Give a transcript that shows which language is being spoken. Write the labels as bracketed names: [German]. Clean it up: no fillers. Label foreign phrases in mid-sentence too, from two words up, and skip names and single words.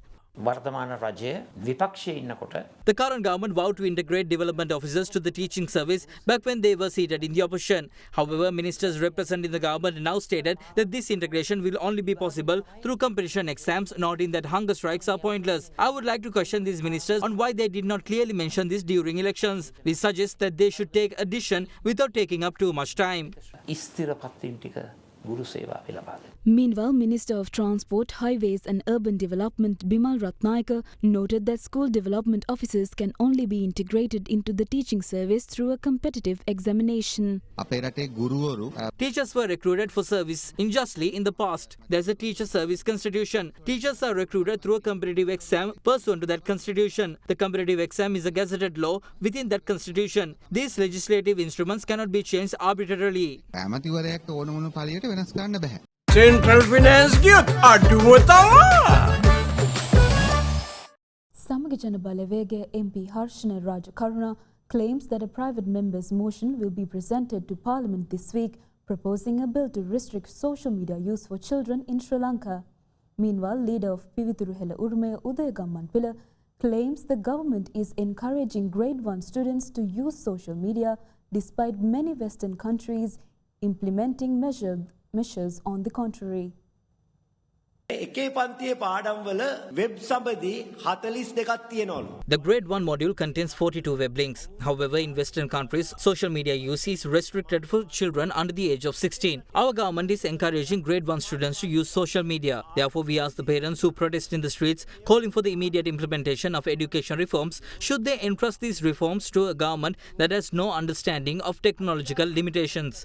[Sinhala] වර්තමාන රජය විපක්ෂයේ ඉන්නකොට [English] The current government vowed to integrate development officers to the teaching service back when they were seated in the opposition. However, ministers representing the government now stated that this integration will only be possible through competition exams, noting that hunger strikes are pointless. I would like to question these ministers on why they did not clearly mention this during elections. We suggest that they should take a decision without taking up too much time. [Sinhala] ස්ථිර පත්වීම් ටික ගුරු සේවාවේ ලබා දෙන්න. [English] Meanwhile, Minister of Transport, Highways and Urban Development Bimal Ratnayaka noted that school development officers can only be integrated into the teaching service through a competitive examination. [Sinhala] අපේ රටේ ගුරුවරු [English] Teachers were recruited for service unjustly in the past. There's a teacher service constitution. Teachers are recruited through a competitive exam pursuant to that constitution. The competitive exam is a gazetted law within that constitution. These legislative instruments cannot be changed arbitrarily. [Sinhala] ඇමතිවරයෙක්ට ඕන මොන පළියට වෙනස් කරන්න බෑ. Central Finance ගියොත් අඩුව තමා. [English] Samagijana Balawege MP Harshana Rajakaruna claims that a private member's motion will be presented to Parliament this week, proposing a bill to restrict social media use for children in Sri Lanka. Meanwhile, leader of Pivituruhela Urume Udayagammanpila claims the government is encouraging grade 1 students to use social media despite many Western countries implementing measures on the contrary. [Sinhala] එකේ පන්තියේ පාඩම් වල වෙබ් සම්බන්ධී 42ක් තියෙනවලු. [English] The grade 1 module contains 42 web links. However, in Western countries, social media use is restricted for children under the age of 16. Our government is encouraging grade 1 students to use social media. Therefore, we ask the parents who protest in the streets calling for the immediate implementation of education reforms, should they entrust these reforms to a government that has no understanding of technological limitations.